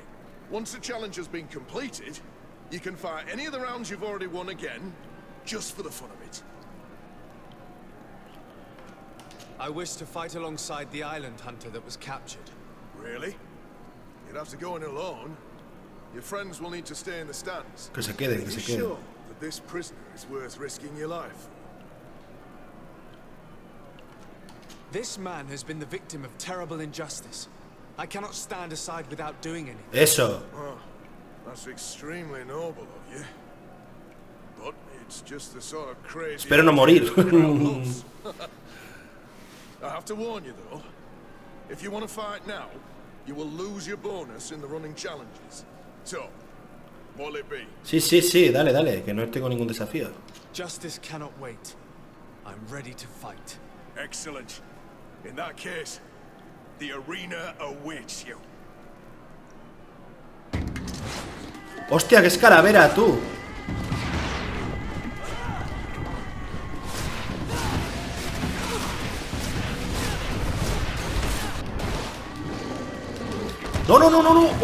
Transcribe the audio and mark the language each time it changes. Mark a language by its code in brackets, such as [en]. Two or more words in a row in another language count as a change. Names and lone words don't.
[en] Once the challenge has been completed, you can fight any of the rounds you've already won again, just for the fun of it. I wish to fight alongside the island hunter that was captured. Really? You'd have to go in alone. Your friends will need to stay in the stands. [es] Que se queden, que se queden. [en] Sure that this prisoner is worth risking your life? This man has been the victim of terrible injustice. I cannot stand aside without doing anything. [es] Eso. [en] Oh, that's extremely noble of you. But it's just the sort of crazy... [es] Espero no morir. [en] I have to warn you though, if you want to fight now, you will lose your bonus in the running challenges. up. What'll it be? [es] Sí, sí, sí, dale, dale, que no tengo ningún desafío. [en] Justice cannot wait. I'm ready to fight. Excellent. In that case, the arena awaits you. [es] Hostia, que es calavera, tú. No, no, no, no, no.